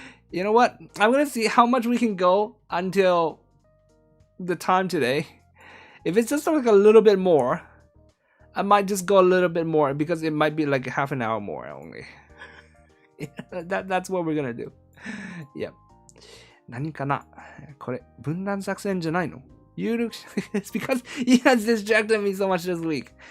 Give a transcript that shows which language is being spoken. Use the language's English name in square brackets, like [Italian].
[English] You know what? I'm gonna see how much we can go until the time today. If it's just like a little bit more, I might just go a little bit more because it might be like half an hour more only. That's what we're gonna do. Yep. [Japanese] 何かなこれ、分断作戦じゃないの [English] You look... It's because you guys distracted me so much this week.